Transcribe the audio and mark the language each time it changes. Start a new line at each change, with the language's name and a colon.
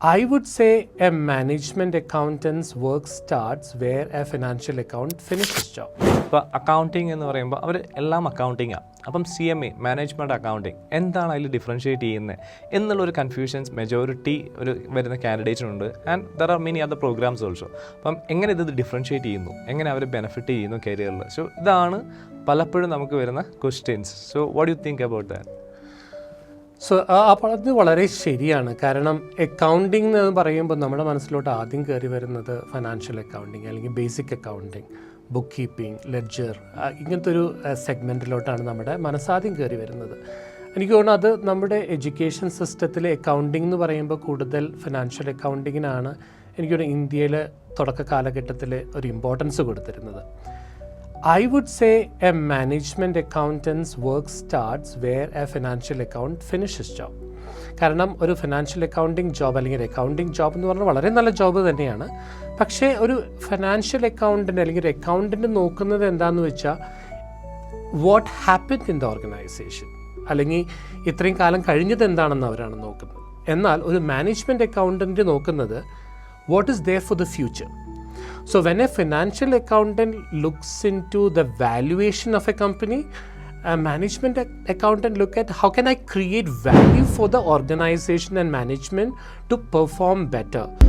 English: I would say a management accountant's work starts where a financial account finishes job.
Malayalam: ഇപ്പോൾ accounting എന്ന് പറയുമ്പോൾ അവർ എല്ലാം അക്കൗണ്ടിങ്ങാണ്. അപ്പം CMA മാനേജ്മെൻറ്റ് അക്കൗണ്ടിങ് എന്താണ് അതിൽ ഡിഫറൻഷ്യേറ്റ് ചെയ്യുന്നത് എന്നുള്ളൊരു കൺഫ്യൂഷൻസ് മെജോറിറ്റി ഒരു വരുന്ന കാൻഡിഡേറ്റ്സിനുണ്ട്.
English: And there are many other programs also.
Malayalam: അപ്പം എങ്ങനെ ഇത് ഡിഫറൻഷ്യേറ്റ് ചെയ്യുന്നു, എങ്ങനെ അവർ ബെനിഫിറ്റ് ചെയ്യുന്നു കരിയറിൽ. സോ ഇതാണ് പലപ്പോഴും നമുക്ക് വരുന്ന questions.
English: So what you think about that?
Malayalam: അപ്പോൾ അത് വളരെ ശരിയാണ്. കാരണം അക്കൗണ്ടിങ് എന്ന് പറയുമ്പോൾ നമ്മുടെ മനസ്സിലോട്ട് ആദ്യം കയറി വരുന്നത് ഫിനാൻഷ്യൽ അക്കൗണ്ടിങ് അല്ലെങ്കിൽ basic accounting, book keeping, ledger, ഇങ്ങനത്തെ ഒരു സെഗ്മെൻറ്റിലോട്ടാണ് നമ്മുടെ മനസ്സാദ്യം കയറി വരുന്നത്. എനിക്ക് തോന്നുന്നു അത് നമ്മുടെ എഡ്യൂക്കേഷൻ സിസ്റ്റത്തിൽ അക്കൗണ്ടിങ് എന്ന് പറയുമ്പോൾ കൂടുതൽ ഫിനാൻഷ്യൽ അക്കൗണ്ടിങ്ങിനാണ് എനിക്ക് തോന്നുന്നു ഇന്ത്യയിൽ തുടക്ക കാലഘട്ടത്തിൽ ഒരു ഇമ്പോർട്ടൻസ് കൊടുത്തിരുന്നത്.
English: I would say a management accountant's work starts where a financial account finishes job.
Malayalam: കാരണം ഒരു ഫിനാൻഷ്യൽ അക്കൗണ്ടിങ് ജോബ് അല്ലെങ്കിൽ അക്കൗണ്ടിങ് ജോബ് എന്ന് പറഞ്ഞാൽ വളരെ നല്ല ജോബ് തന്നെയാണ്. പക്ഷേ ഒരു ഫിനാൻഷ്യൽ അക്കൗണ്ടൻ്റ് അല്ലെങ്കിൽ ഒരു അക്കൗണ്ടൻ്റ് നോക്കുന്നത് എന്താണെന്ന് വെച്ചാൽ
English: what happen in the organization,
Malayalam: അല്ലെങ്കിൽ ഇത്രയും കാലം കഴിഞ്ഞത് എന്താണെന്ന് അവരാണ് നോക്കുന്നത്. എന്നാൽ ഒരു മാനേജ്മെൻറ്റ് അക്കൗണ്ടൻ്റ് നോക്കുന്നത്
English: What is there for the future. So when a financial accountant looks into the valuation of a company, a management accountant look at how can I create value for the organization and management to perform better.